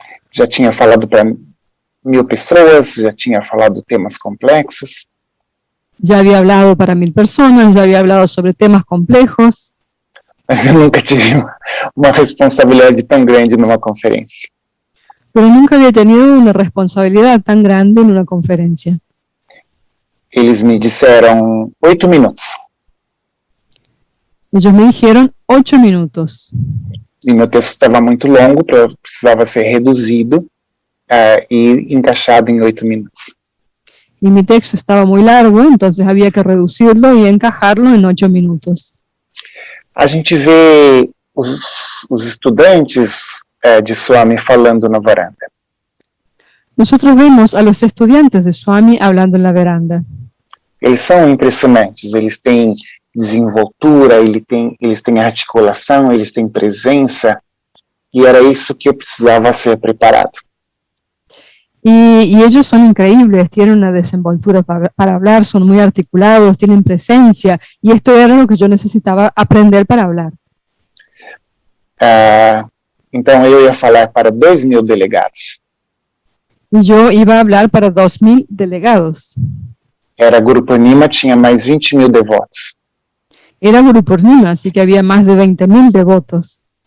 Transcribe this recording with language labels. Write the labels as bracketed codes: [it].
[pt] Já tinha falado para 1000 pessoas, já tinha falado temas complexos. [es] Ya había hablado para 1000 personas, ya había hablado sobre temas complejos. [pt] Mas eu nunca tive uma responsabilidade tão grande numa conferência. [es] Pero nunca había tenido una responsabilidad tan grande en una conferencia. [pt] Eles me disseram 8 minutos. [es] Ellos me dijeron 8 minutos. [pt] E meu texto estava muito longo, precisava ser reduzido e encaixado em 8 minutos. [es] Y mi texto estaba muy largo, entonces había que reducirlo y encajarlo en 8 minutos. [pt] A gente vê os estudantes de Swami falando na varanda. [es] Nosotros vemos a los estudiantes de Swami hablando en la veranda. [pt] Eles são impressionantes, eles têm desenvoltura, eles têm articulação, eles têm presença, E era isso que eu precisava ser preparado. [es] Y ellos son increíbles, tienen una desenvoltura para hablar, son muy articulados, tienen presencia, y esto era lo que yo necesitaba aprender para hablar. [pt] Então eu ia falar para 2.000 delegados. [es] Y yo iba a hablar para 2.000 delegados. [pt] Era Grupo Nima, tinha mais 20.000 devotos. [es] Era Guru Purnima, así que había más de 20.000 devotos.